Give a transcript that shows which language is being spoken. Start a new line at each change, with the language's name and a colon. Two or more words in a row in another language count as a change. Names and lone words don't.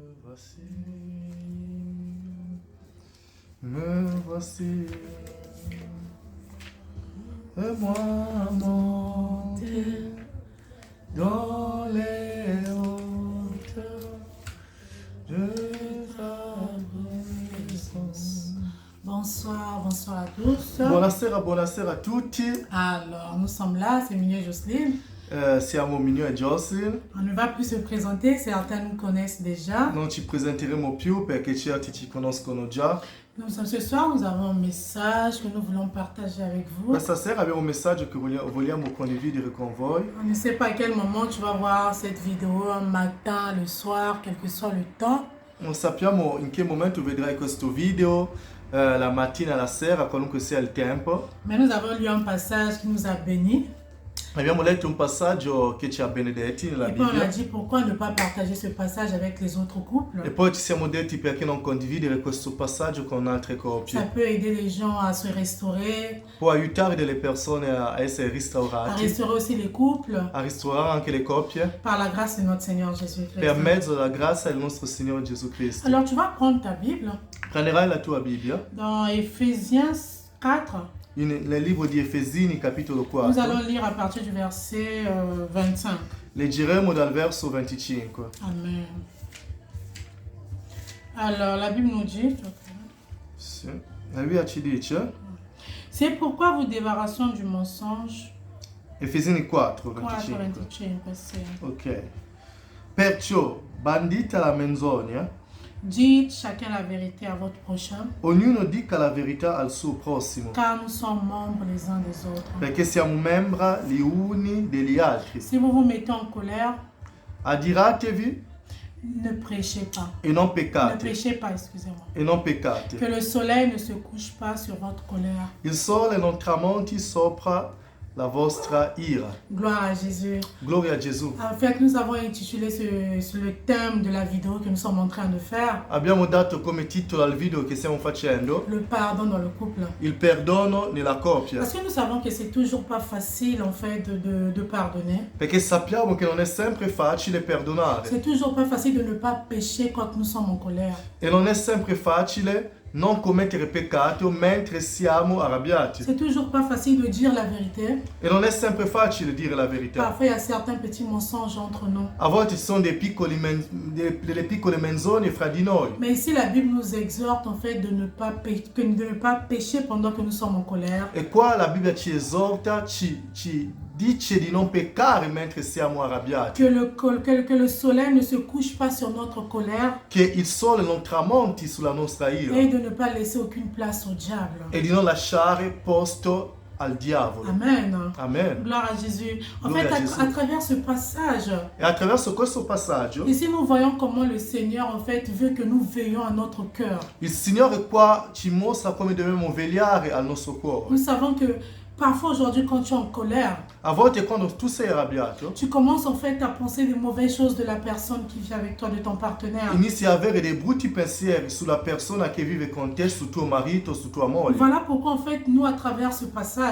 French: voici, me voici, et moi monter dans les hauteurs de ta présence. Bonsoir, bonsoir à tous.
Italian: Buonasera a tutti.
French: Alors, nous sommes là, c'est Mignon et Jocelyne.
Italian: Siamo Mignon e Jocelyn.
French: On ne va plus se présenter, certains nous connaissent déjà.
Italian: Non ci presenteremo più perché certi ci conoscono già.
French: Ce soir, nous avons un message que nous voulons partager avec vous.
Italian: Questa sera abbiamo un messaggio che vogliamo condividere con voi.
French: On ne sait pas à quel moment tu vas voir cette vidéo, un matin, le soir, quel que soit le temps.
Italian: Non sappiamo in che momento vedrai questo video, la mattina, la sera, qualunque sia il tempo.
French: Mais nous avons lu un passage qui nous a bénis.
Italian: Abbiamo letto un passaggio che ci ha benedetti nella
French: Et puis on a
Italian: Bibbia.
French: dit pourquoi ne pas partager ce passage avec les autres couples.
Italian: E poi ci siamo detti perché non condividere questo passaggio con altre
French: Ça
Italian: coppie.
French: peut aider les gens à se restaurer,
Italian: Può aiutare delle persone a essere
French: à
Italian: restaurati,
French: restaurer aussi les couples
Italian: a restaurare anche le coppie,
French: par la grâce de notre Seigneur Jésus-Christ.
Italian: per mezzo della grazia del nostro Signore Gesù Cristo.
French: Alors tu vas prendre ta Bible
Italian: Prenderai la tua Bibbia
French: dans Éphésiens 4.
Italian: nel libro di Efesini capitolo
French: Nous
Italian: 4.
French: allons lire à partir du verset 25.
Italian: Leggeremo dal verso 25.
French: Amen. Alors la Bible nous dit,
Italian: Sì. La Bibbia ci dice,
French: c'est pourquoi vous débarrassons du mensonge.
Italian: Efesini 4, 4, 25.
French: 25, verset. Ok.
Italian: Perciò, bandita la menzogna,
French: Dites chacun la vérité à votre prochain,
Italian: ognuno dica la verità al suo prossimo,
French: car nous sommes membres les uns des autres.
Italian: perché siamo membra gli uni degli altri.
French: Si vous vous mettez en colère,
Italian: Adiratevi
French: ne prêchez pas.
Italian: e non
French: Ne
Italian: peccate.
French: prêchez pas, excusez-moi.
Italian: E non peccate.
French: Que le soleil ne se couche pas sur votre colère.
Italian: Il sole non tramonti sopra la vostra ira.
French: Gloire à Jésus.
Italian: Gloria a Gesù.
French: En fait, nous avons intitulé le thème de la vidéo que nous sommes en train de faire,
Italian: Abbiamo dato come titolo al video che stiamo facendo
French: le pardon dans le couple.
Italian: il perdono nella coppia.
French: Parce que nous savons que c'est toujours pas facile en fait de pardonner.
Italian: Perché sappiamo che non è sempre facile perdonare
French: C'est toujours pas facile de ne pas pécher quand nous sommes en colère.
Italian: e non è sempre facile non commettere peccato mentre siamo arrabbiati.
French: C'est toujours pas facile de dire la vérité.
Italian: E non è sempre facile dire la verità.
French: Parfois, il y a certains petits mensonges entre nous.
Italian: A volte ci sono delle piccole menzogne fra di noi.
French: Mais ici, la Bible nous exhorte en fait de ne pas pécher pendant que nous sommes en colère.
Italian: E qua la Bibbia ci esorta, ci dice di non peccare mentre siamo arrabbiati.
French: Que le soleil ne se couche pas sur notre colère
Italian: Che il sole non tramonti sulla nostra ira.
French: et de ne pas laisser aucune place au diable.
Italian: E di non lasciare posto al diavolo.
French: Amen.
Italian: Amen.
French: Gloire à Jésus. En Gloire fait, à Jésus. à travers ce passage,
Italian: E attraverso questo passaggio
French: ici nous voyons comment le Seigneur en fait veut que nous veillions à notre cœur.
Italian: il Signore qua ci mostra come dobbiamo vegliare al nostro cuore.
French: Nous savons que parfois aujourd'hui quand tu es en colère,
Italian: A volte quando tu sei arrabbiato
French: tu commences en fait à penser des mauvaises choses de la personne qui vit avec toi, de ton partenaire.
Italian: inizi a avere dei brutti pensieri sulla persona che vive con te, su tuo marito, su tua moglie.
French: Voilà pourquoi en fait nous à travers ce passage,